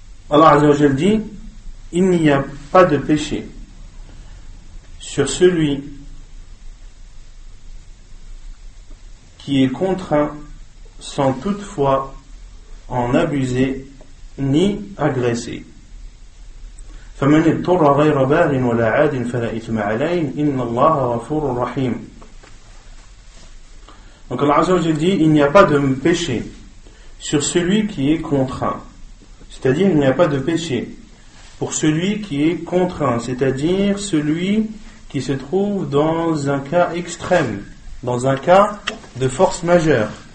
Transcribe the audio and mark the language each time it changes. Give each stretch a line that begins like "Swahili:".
French: Allah Azza wa Jal dit: il n'y a pas de péché sur celui qui est contraint sans toutefois en abuser ni agresser.
Arabic: فمن اضطر غير باغ ولا عاد فلا إثم عليه إن الله غفور رحيم.
French: Donc Allah Azza wa Jal dit: il n'y a pas de péché sur celui qui est contraint. C'est-à-dire, il n'y a pas de péché pour celui qui est contraint, c'est-à-dire celui qui se trouve dans un cas extrême, dans un cas de force majeure.